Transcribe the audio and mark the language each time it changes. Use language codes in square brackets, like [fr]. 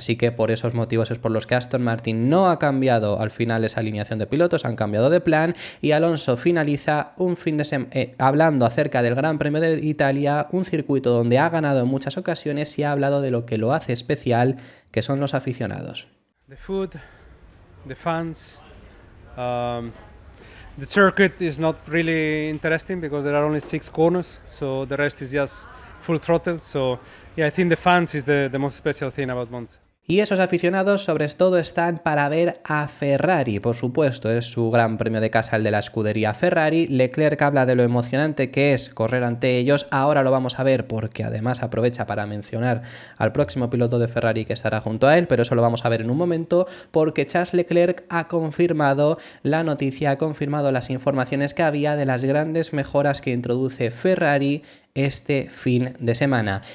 [es] Así que por esos motivos es por los que Aston Martin no ha cambiado al final esa alineación de pilotos, han cambiado de plan y Alonso finaliza un fin de semana hablando acerca del Gran Premio de Italia, un circuito donde ha ganado en muchas ocasiones y ha hablado de lo que lo hace especial, que son los aficionados. [en] The food, the fans, the circuit is not really interesting because there are only 6 corners, so the rest is just full throttle. So yeah, I think the fans is the most special thing about Monza. [es] Y esos aficionados sobre todo están para ver a Ferrari, por supuesto, es su gran premio de casa el de la escudería Ferrari. Leclerc habla de lo emocionante que es correr ante ellos, ahora lo vamos a ver porque además aprovecha para mencionar al próximo piloto de Ferrari que estará junto a él, pero eso lo vamos a ver en un momento porque Charles Leclerc ha confirmado la noticia, ha confirmado las informaciones que había de las grandes mejoras que introduce Ferrari este fin de semana.